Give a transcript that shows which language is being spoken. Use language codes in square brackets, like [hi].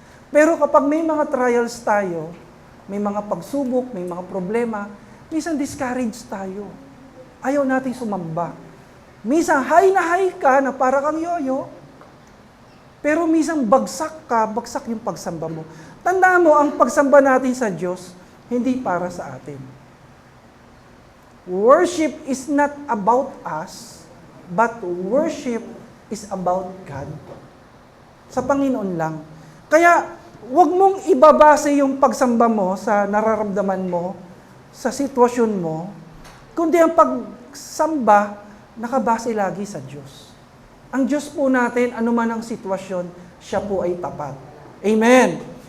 [tl] Pero kapag may mga trials tayo, may mga pagsubok, may mga problema, minsan discouraged tayo. Ayaw nating sumamba. Minsan, high na high ka na para kang yoyo, pero minsan bagsak ka, bagsak yung pagsamba mo. Tandaan mo, ang pagsamba natin sa Diyos, hindi para sa atin. [en] Worship is not about us, but worship is about God. [tl] Sa Panginoon lang. Kaya, huwag mong ibabase yung pagsamba mo sa nararamdaman mo, sa sitwasyon mo, kundi ang pagsamba, nakabase lagi sa Diyos. Ang Diyos po natin, anuman ang sitwasyon, siya po ay tapat. Amen.